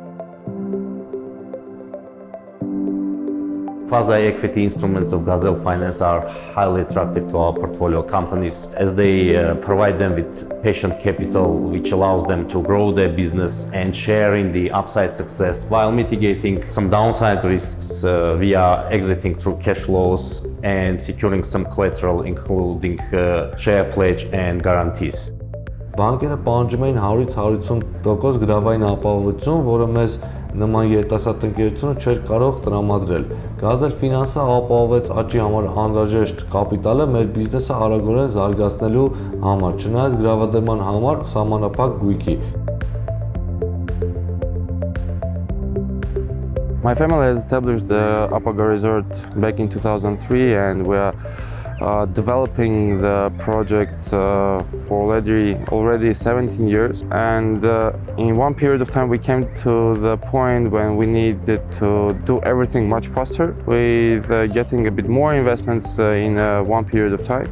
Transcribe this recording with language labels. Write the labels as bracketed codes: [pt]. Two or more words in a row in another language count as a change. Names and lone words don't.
[en] Quasi-equity instruments of Gazelle Finance are highly attractive to our portfolio companies as they provide them with patient capital which allows them to grow their business and share in the upside success while mitigating some downside risks via exiting through cash flows and securing some collateral including share pledge and guarantees. [hy] Բանկերը պահանջում էին 100-150% գրավային ապահովություն, որը մեզ նման երիտասարդ ընկերությունը չէր կարող տրամադրել։ Gazelle Finance-ը ապահովեց աճի համար անհրաժեշտ կապիտալը մեր բիզնեսը արագորեն զարգացնելու համար, չնայած գրավադեման համար սահմանափակ գույքի։ [en] My family has established the Apaga Resort back in 2003 and we are developing the project for already 17 years, and in one period of time we came to the point when we needed to do everything much faster with getting a bit more investments in one period of time.